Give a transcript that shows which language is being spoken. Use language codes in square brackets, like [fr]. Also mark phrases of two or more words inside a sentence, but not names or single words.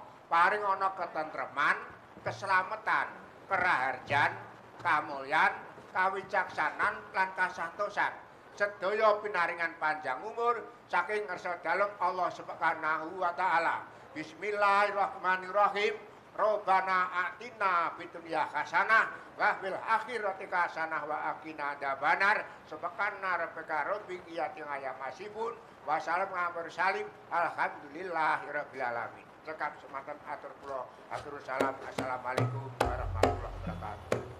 [jv] Paring ana ketentreman, keslametan, keraharjan, kamulyan, kawicaksanan lan kasantosan. Sedaya pinaringan panjang umur saking ngarsa dalem [ar] الله سبحانه وتعالى. بسم الله الرحمن الرحيم ربنا آتنا في الدنيا حسنة وفي الآخرة حسنة وقنا عذاب النار. سبحان ربك رب العزة عما يصفون وسلام على المرسلين الحمد لله رب العالمين. [jv] Cekap semanten atur kula atur salam. [ar] السلام عليكم ورحمة الله وبركاته.